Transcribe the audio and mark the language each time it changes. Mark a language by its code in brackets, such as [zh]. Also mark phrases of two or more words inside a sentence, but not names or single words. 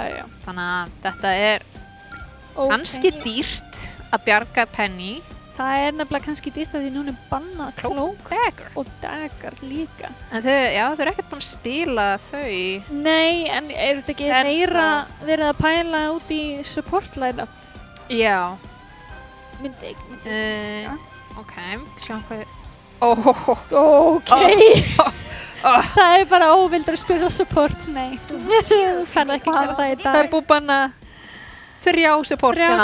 [is] Þannig að þetta er kannski dýrt að bjarga Penny. Það er nefnilega kannski dýrt að því núna er bannað Cloak Dagger. og Dagger líka. En þau eru ekkert búin að spila þau. Nei, en er þetta ekki meira verið að pæla út í [en] support line-up? [is] Já. Myndi ekki. Ok, sjáum hvað... Ok. Það er bara óvildur að spila support, nei. Þú kann ekki gera það í dag. Það er búið banna 3 support hérna.